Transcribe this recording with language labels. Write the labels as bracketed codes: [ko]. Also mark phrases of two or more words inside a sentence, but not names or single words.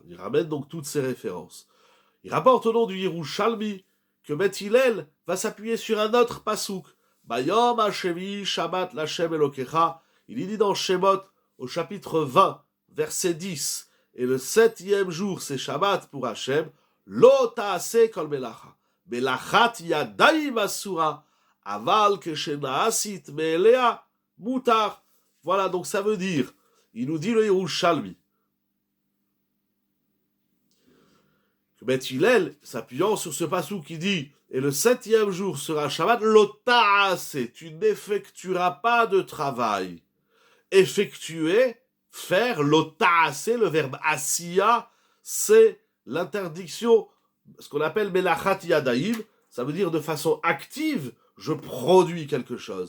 [fr] Il ramène donc toutes ces références. Il rapporte au nom du Yerushalmi que Beth Hillel va s'appuyer sur un autre pasouk. [he] ביום השביעי שבת לה' אלוקיך. [fr] Il y dit dans Shemot, au chapitre 20, verset 10, et le 7e jour, c'est Shabbat pour Hashem, [he] לא תעשה כל מלאכה. מלאכת ידיים אסורה. אבל כשנעשית מאליה מותר. [fr] Voilà, donc ça veut dire, il nous dit le Yerushalmi, que Beth Hillel, s'appuyant sur ce passou qui dit « Et le 7e jour sera Shabbat, l'ota'ase, tu n'effectueras pas de travail. » Effectuer, faire, l'ota'ase, le verbe asiya, c'est l'interdiction, ce qu'on appelle [he] מלאכת ידיים, [fr] ça veut dire de façon active, je produis quelque chose.